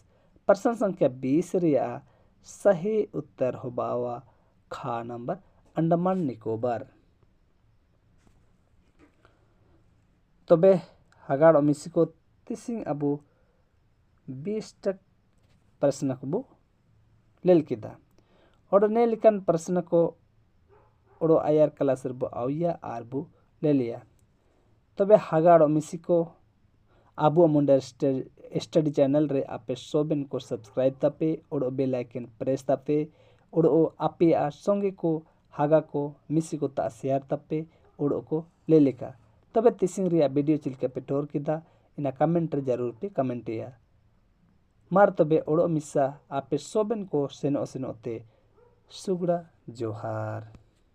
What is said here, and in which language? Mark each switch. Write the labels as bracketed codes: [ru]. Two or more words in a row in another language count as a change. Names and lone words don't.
[hi] प्रश्न संख्या [unr] 20 रिया [hi] सही उत्तर [unr] हुबावा खा नंबर अंडमान निकोबार। तबे हगाड़ ओमिसी को तिसिंग अबु 20 तक प्रश्न को लेल किदा और ने लिखन प्रश्न को ओडो आयार क्लास रबो आउया आर बो लेलिया तबे हागाड़ो मिसिको आबू मुंडा स्टडी चैनल रे आपे सोबेन को सब्सक्राइब तापे ओडो [en] bell icon press [unr] तापे ओडो आपे आ संगे को हागा को मिसिको ता शेयर तापे ओडो को ले लेका तबे तिसिंग रिया वीडियो चिलका पे टोर किदा इना कमेंट रे जरूर पे कमेंट या मार तबे ओडो मिसा आपे सोबेन को सेनो सेनो ते सुगड़ा जोहार।